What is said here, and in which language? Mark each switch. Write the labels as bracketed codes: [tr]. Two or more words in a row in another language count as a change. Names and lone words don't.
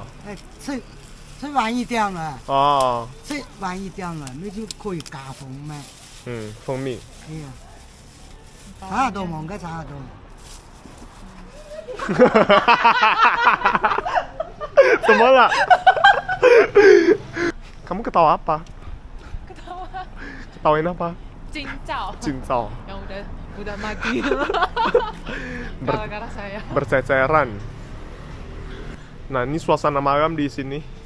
[zh] 哎，吃晚一点了，哦。吃晚一点了，那就可以加蜂嘛。蜂蜜。哎呀，差多嘛，该差多。怎么了 [id] ？Kamu ketawa apa? Ketawa. Ketawain apa? Cincau. Cincau. Yang udah mati. Gara-gara saya. Berceceran. Nah, ini suasana malam di sini.